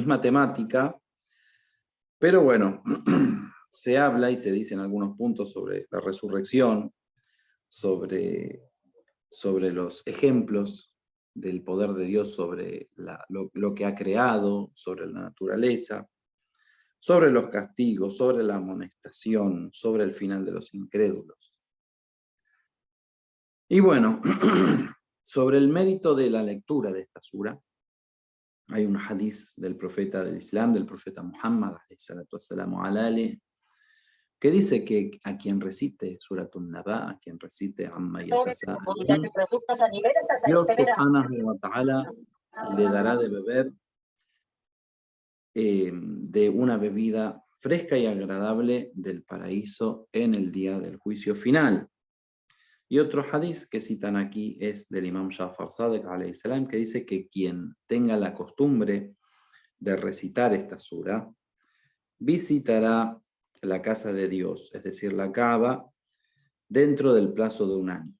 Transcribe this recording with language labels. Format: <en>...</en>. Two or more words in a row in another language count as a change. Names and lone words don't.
<es>misma temática, pero bueno, se habla y se dice en algunos puntos sobre la resurrección, sobre los ejemplos del poder de Dios sobre lo que ha creado, sobre la naturaleza, sobre los castigos, sobre la amonestación, sobre el final de los incrédulos. Y bueno, sobre el mérito de la lectura de esta sura, hay un hadith del profeta del Islam, del profeta Muhammad, que dice que a quien recite Suratun Naba, a quien recite Amma Yatasa'alun, Dios</es> <ar>سبحانه وتعالى</ar> <es>le dará de beber de una bebida fresca y agradable del paraíso en el día del juicio final. Y otro hadith que citan aquí es del Imam Ja'far Sadiq</es> <ar>عليه السلام,</ar> <es>que dice que quien tenga la costumbre de recitar esta sura, visitará la casa de Dios, es decir, la Kaaba, dentro del plazo de un año.</es>